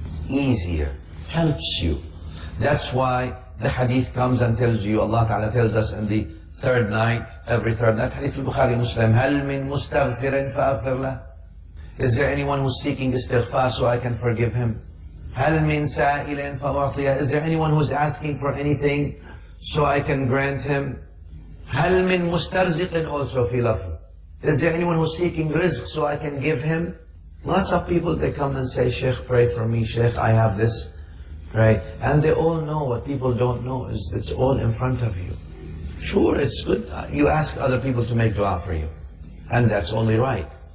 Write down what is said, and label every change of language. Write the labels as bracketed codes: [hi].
[en] Easier, helps you. That's why the hadith comes and tells you, Allah Ta'ala tells us in the third night, every third night, hadith al-Bukhari Muslim, [ar] هَلْ مِن مُسْتَغْفِرٍ فَأَغْفِرْ لَهُ. [en] Is there anyone who's seeking istighfar so I can forgive him? [ar] هَلْ مِن سَائِلٍ فَأُعْطِيَهُ. [en] Is there anyone who's asking for anything so I can grant him? [ar] هَلْ مِن مُسْتَرْزِقٍ [en] also [ar] في لفظ. [en] Is there anyone who's seeking rizq so I can give him? Lots of people, they come and say, Shaykh, pray for me. Shaykh, I have this. Pray. And they all know. What people don't know is it's all in front of you. Sure, it's good. You ask other people to make dua for you. And that's only right.